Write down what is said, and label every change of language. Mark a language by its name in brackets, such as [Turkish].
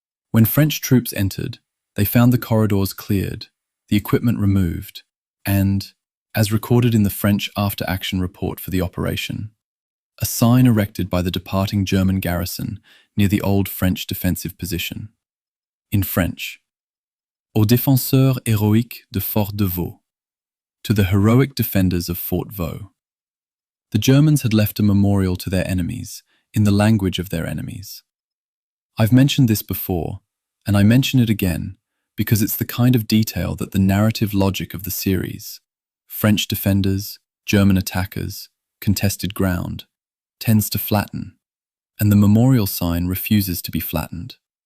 [English] When French troops entered, they found the corridors cleared, the equipment removed, and, as recorded in the French after-action report for the operation, a sign erected by the departing German garrison near the old French defensive position. In French, [French] Aux défenseurs héroïques de Fort de Vaux, [English] to the heroic defenders of Fort Vaux. The Germans had left a memorial to their enemies in the language of their enemies. I've mentioned this before, and I mention it again because it's the kind of detail that the narrative logic of the series, French defenders, German attackers, contested ground, tends to flatten, and the memorial sign refuses to be flattened.